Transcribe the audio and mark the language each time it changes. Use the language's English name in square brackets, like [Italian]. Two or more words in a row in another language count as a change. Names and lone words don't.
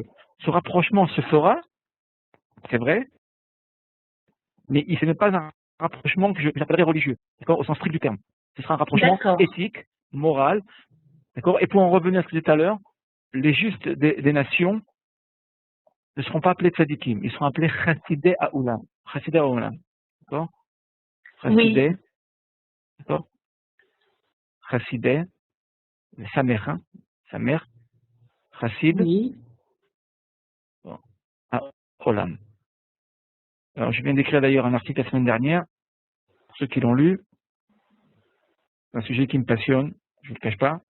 [French] Ce rapprochement se fera, c'est vrai, mais ce n'est pas un rapprochement que j'appellerais religieux, d'accord, au sens strict du terme. Ce sera un rapprochement D'accord. éthique, moral, d'accord. Et pour en revenir à ce que je disais tout à l'heure, les justes des nations ne seront pas appelés tzadikim, ils seront appelés [Hebrew] חסידי העולם. חסידי העולם, [French] d'accord. Chassidei, Oui, d'accord. Chassidei, sa mère, chassid, oui. bon, ha'olam. Alors, je viens d'écrire d'ailleurs un article la semaine dernière, pour ceux qui l'ont lu, c'est un sujet qui me passionne, je ne le cache pas.